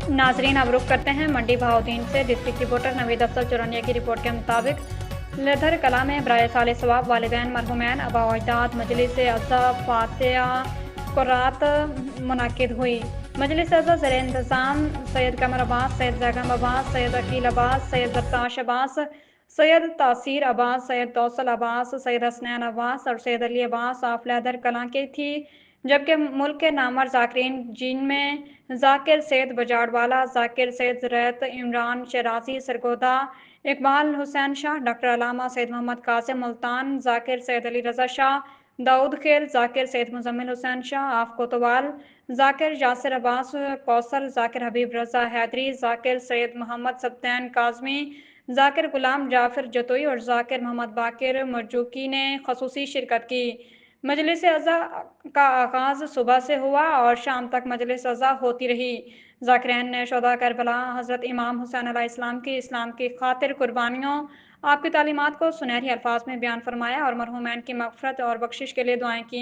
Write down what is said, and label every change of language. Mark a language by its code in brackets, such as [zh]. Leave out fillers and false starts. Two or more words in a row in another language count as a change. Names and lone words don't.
[ur] ناظرین اب رخ کرتے ہیں منڈی بہاؤالدین سے۔ ڈسٹرکٹ رپورٹر نوید افسل چورنیا کی رپورٹ کے مطابق لیدھر کلا میں برائے سال ثواب والدین مرحومین آبا و اجداد مجلس عزا فاتحہ قرات منعقد ہوئی. مجلس عزا زیر انتظام سید قمر عباس، سید ضیغم عباس، سید عقیل عباس، سید زرتاش عباس، سید تاثیر عباس، سید توسل عباس، سید حسنین عباس اور سید علی عباس آف لیدھر کلا کی تھی، جبکہ ملک کے نامور ذاکرین جن میں ذاکر سید بجاڑوالا، ذاکر سید زریت، عمران شرازی سرگودھا، اقبال حسین شاہ، ڈاکٹر علامہ سید محمد قاسم ملتان، ذاکر سید علی رضا شاہ، داؤد خیل، ذاکر سید مزمل حسین شاہ آف کوتوال، ذاکر یاسر عباس کوثر، ذاکر حبیب رضا حیدری، ذاکر سید محمد سبطین کاظمی، ذاکر غلام جعفر جتوئی اور ذاکر محمد باقر مرزوقی نے خصوصی شرکت کی. مجلس عزا کا آغاز صبح سے ہوا اور شام تک مجلس عزا ہوتی رہی. ذاکرین نے شہدا کربلا حضرت امام حسین علیہ السلام کی اسلام کی خاطر قربانیوں، آپ کی تعلیمات کو سنہری الفاظ میں بیان فرمایا اور مرحومین کی مغفرت اور بخشش کے لیے دعائیں کی.